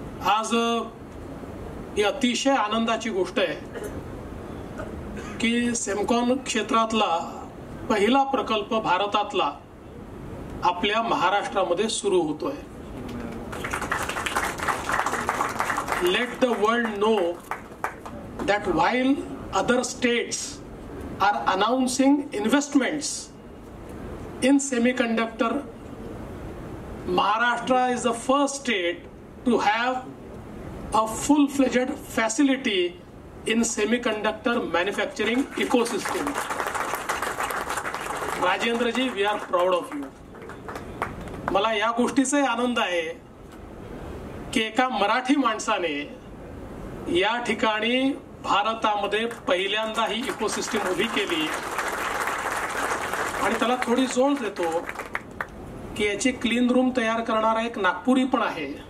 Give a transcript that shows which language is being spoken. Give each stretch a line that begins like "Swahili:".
Marathi: आज ही अतिशय आनंदाची गोष्ट आहे की सेमकॉन क्षेत्रातला पहिला प्रकल्प भारतातला आपल्या महाराष्ट्रामध्ये सुरू होतोय.
English: Let the world know that while other states are announcing investments in semiconductor, Maharashtra is the first state to have a full-fledged facility in semiconductor manufacturing ecosystem. Rajendra ji, we are proud of you.
Marathi: मला या गोष्टीचा आनंद आहे की एका मराठी माणसाने या ठिकाणी भारतामध्ये पहिल्यांदा ही इकोसिस्टम उभी केली आणि त्याला थोडी जोड देतो की याची क्लीन रूम तयार करणारा एक नागपुरी पण आहे.